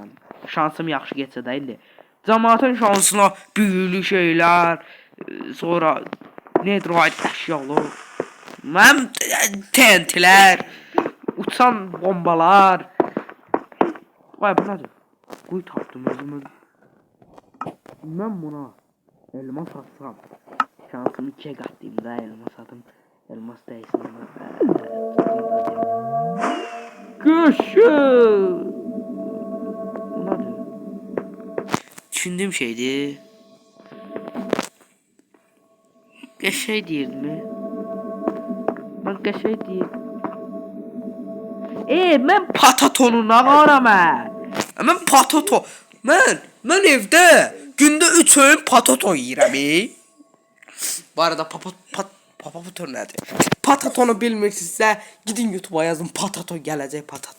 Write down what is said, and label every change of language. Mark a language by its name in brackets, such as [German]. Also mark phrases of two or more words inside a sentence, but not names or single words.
[Azerbaijani] Şansım yaxşı getsə də indi. Cəmaatın şansına büyülü şeylər, sonra netherite əşyalar, mən TNT'lər, uçan bombalar. Vay bu nədir? Quyu tapdım özümü. Mən buna elmas atsam. [Turkish] Şansımı 2'ye katlayayım da elmas adım. Elmas değilsin ama. Köşü. Bu nedir? Düşündüğüm şeydi. Qəşəy değil mi? Ben qəşəy değil. [Azerbaijani] Mən patatonu nağaram Mən patato. Mən evdə gündə 3 öğün patato yiyirəm Bu arada patato nədir? Patatonu bilmirsinizsə gidin YouTube'a yazın patato gələcək patato.